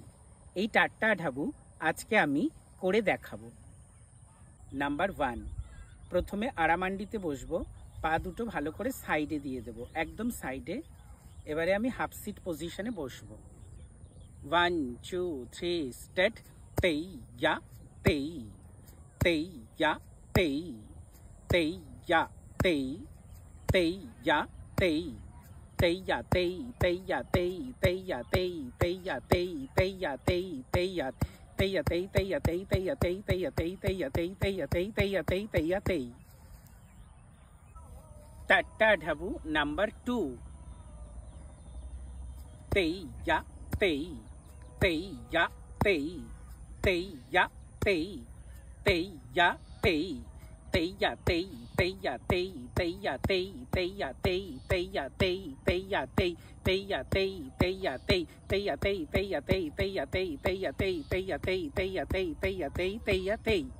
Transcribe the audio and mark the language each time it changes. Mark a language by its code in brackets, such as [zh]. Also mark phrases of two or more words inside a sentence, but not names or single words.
[bn] এই টাট্টা আডাবু আজকে আমি করে দেখাবো। নাম্বার 1, প্রথমে আড়ামান্ডিতে বসবো, পা দুটো ভালো করে সাইডে দিয়ে দেবো, একদম সাইডে। এবারে আমি [en] half seat position [bn] বসবো। 1 2 3 স্টার্ট। তেই ইয়া তেই, তেই ইয়া তেই, তেই ইয়া তেই, তেই ইয়া তেই, তেই ইয়া তেই, তেই ইয়া তেই, তেই ইয়া তেই, তেই ইয়া তেই, তেই ইয়া তেই, তেই ইয়া Teya tei teya tei teya tei teya tei teya tei teya tei teya tei teya tei. Tatta dhabu number 2. Teya tei, teya tei, teya tei, teya tei, teya tei, teya tei, teya tei, teya tei, teya tei, teya tei, teya tei, teya tei, teya tei, teya tei, teya tei, teya tei, teya tei, teya tei, teya tei, teya tei.